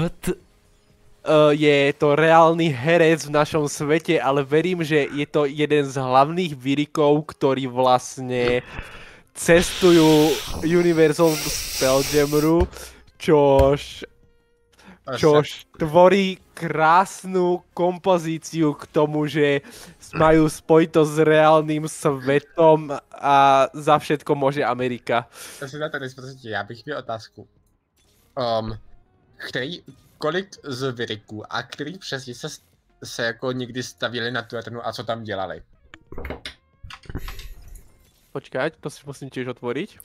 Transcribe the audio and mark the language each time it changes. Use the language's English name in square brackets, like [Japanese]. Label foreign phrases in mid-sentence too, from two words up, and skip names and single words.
[Slovak] Je to reálny herec v našom svete, ale verím, že je to jeden z hlavných Virikov, ktorí vlastne cestujú univerzum Spelljammeru, čož tvorí krásnu kompozíciu k tomu, že majú spojitosť s reálnym svetom a za všetko môže Amerika. [Czech] Já bych měl otázku. Kolik z Viriků a který přesně se jako někdy stavili na tu Eternu a co tam dělali? [Slovak] Počkať, to si musím tiež otvoriť.